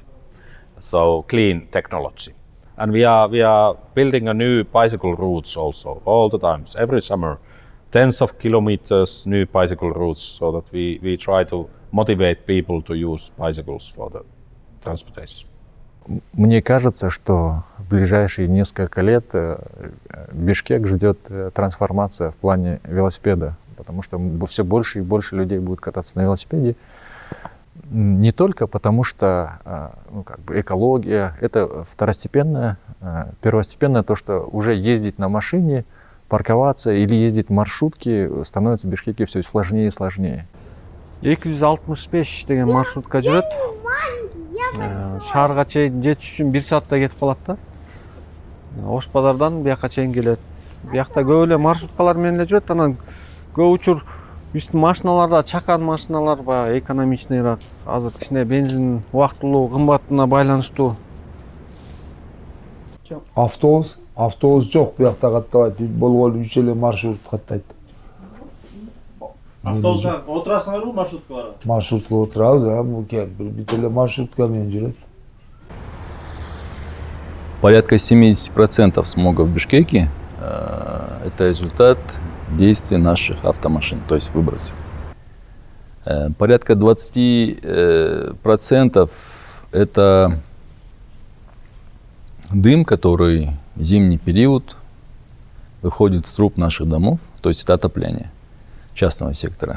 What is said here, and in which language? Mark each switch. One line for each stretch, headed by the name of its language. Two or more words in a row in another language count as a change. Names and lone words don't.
English: So clean technology. And we are building a new bicycle routes also all the times, every summer. Tens of kilometers new bicycle routes, so that we try to motivate people to use bicycles for the transportation.
Russian: Мне кажется, что в ближайшие несколько лет Бишкек ждет трансформация в плане велосипеда, потому что все больше и больше людей будут кататься на велосипеде. Не только потому, что экология — это второстепенное, первостепенное то, что уже ездить на машине, парковаться или ездить в маршрутке становится в Бишкеке все сложнее и сложнее.
Kyrgyz: 265 деген маршрутка жүрөт. Шаарга чейин жетиш үчүн 1 саатта кетип калат да. Ош базардан бияка чейин келет. Биякта көп эле маршруткалар менен эле жүрөт. Анан көп учур биздин машиналарда чакан машиналар баягы экономичныйраак. Азыр кичине бензин убактылуу кымбатына байланыштуу. Автобус жок биякта каттабайт. Болгону 3 эле маршрут каттайт. Автобуска отурасыңарбы, маршрутка барабы? Маршрутка отурабыз, бир эле маршрутка менен жүрөт.
Russian: Порядка 70% смога в Бишкеке это результат действий наших автомашин, то есть выбросы. Порядка 20% это дым, который в зимний период выходит с труб наших домов, то есть это отопление частного сектора.